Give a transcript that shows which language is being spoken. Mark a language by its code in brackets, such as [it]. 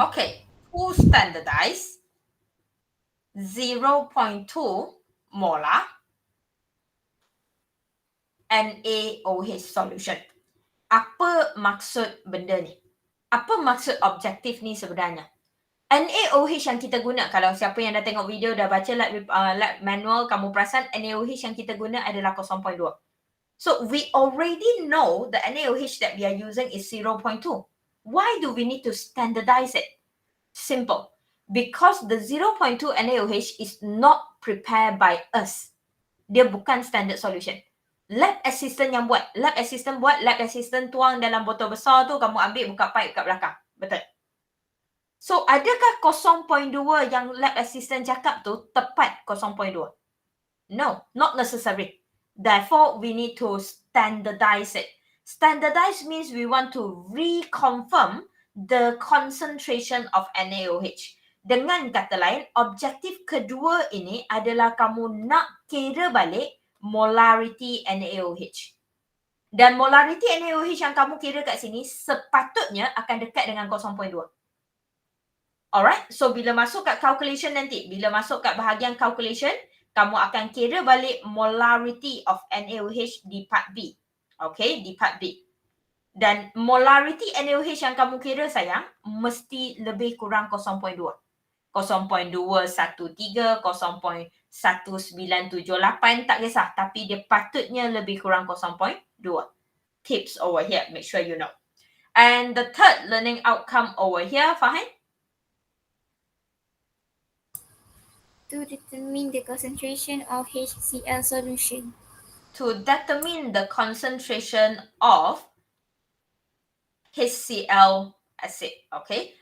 [en] Okay. To standardize 0.2 molar NaOH solution. [ms] Apa maksud benda ni? Apa maksud objektif ni sebenarnya? NaOH yang kita guna, kalau siapa yang dah tengok video, dah baca lab manual, kamu perasan NaOH yang kita guna adalah 0.2. [en] So, we already know the NaOH that we are using is 0.2. Why do we need to standardize it? Simple. Because the 0.2 NaOH is not prepared by us. [ms] Dia bukan standard solution. Lab assistant yang buat. Lab assistant tuang dalam botol besar tu, kamu ambil buka pipe kat belakang. Betul? So, adakah 0.2 yang lab assistant cakap tu tepat 0.2? [en] No, not necessary. Therefore, we need to standardize it. Standardize means we want to reconfirm the concentration of NaOH. [ms] Dengan kata lain, objektif kedua ini adalah kamu nak kira balik molarity NaOH. Dan molarity NaOH yang kamu kira kat sini sepatutnya akan dekat dengan 0.2. Alright, so bila masuk kat calculation nanti, bila masuk kat bahagian calculation, kamu akan kira balik molarity of NaOH di part B. Okay, di part B. Dan molarity NaOH yang kamu kira sayang, mesti lebih kurang 0.2. 0.213, 0.1978, tak kisah. Tapi dia patutnya lebih kurang 0.2. [en] Tips over here, make sure you know. And the third learning outcome over here, Fahim? To determine the concentration of HCl solution. To determine the concentration of HCl acid. Okay.